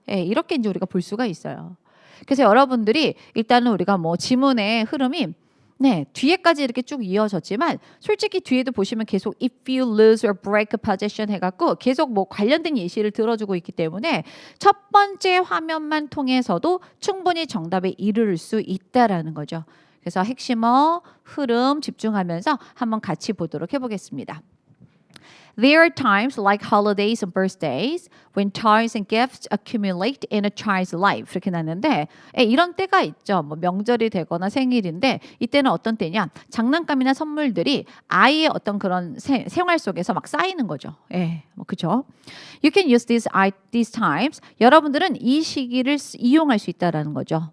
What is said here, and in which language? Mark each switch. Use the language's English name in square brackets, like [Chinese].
[Korean] 이렇게 이제 우리가 볼 수가 있어요. 그래서 여러분들이 일단은 우리가 뭐 지문의 흐름이 네, 뒤에까지 이렇게 쭉 이어졌지만 솔직히 뒤에도 보시면 계속 [English] if you lose or break a position [Korean] 해갖고 계속 뭐 관련된 예시를 들어주고 있기 때문에 첫 번째 화면만 통해서도 충분히 정답에 이를 수 있다라는 거죠. 그래서 핵심어, 흐름 집중하면서 한번 같이 보도록 해보겠습니다. [English] There are times like holidays and birthdays when toys and gifts accumulate in a child's life. [Korean] 이렇게 나는데 이런 때가 있죠. 뭐 명절이 되거나 생일인데 이때는 어떤 때냐? 장난감이나 선물들이 아이의 어떤 그런 생활 속에서 막 쌓이는 거죠. 뭐 그죠? [English] You can use these times. [Korean] 여러분들은 이 시기를 이용할 수 있다라는 거죠.